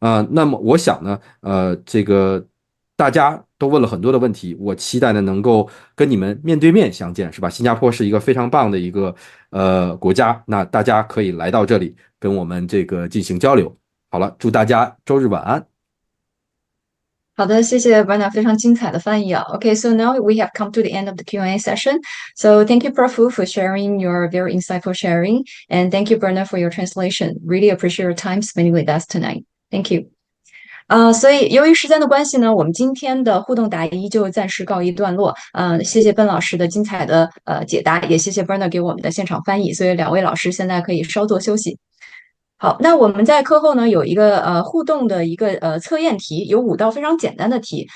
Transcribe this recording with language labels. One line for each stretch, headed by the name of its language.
Chinese: 那么我想呢，这个大家都问了很多的问题，我期待呢能够跟你们面对面相见，是吧？新加坡是一个非常棒的一个国家，那大家可以来到这里跟我们这个进行交流。好了，祝大家周日晚安。好的，谢谢 Bernard 非常精彩的翻译啊。
English: Okay, so now we have come to the end of the Q&A session. So thank you, Prof. Fu, for sharing your very insightful sharing, and thank you, Bernard, for your translation. Really appreciate your time spending with us tonight. Thank you.
Chinese: 所以由于时间的关系呢，我们今天的互动答疑就暂时告一段落。谢谢笨老师的精彩的解答，也谢谢 Bernard 给我们的现场翻译。所以两位老师现在可以稍作休息。好，那我们在课后呢有一个互动的一个测验题，有5道非常简单的题。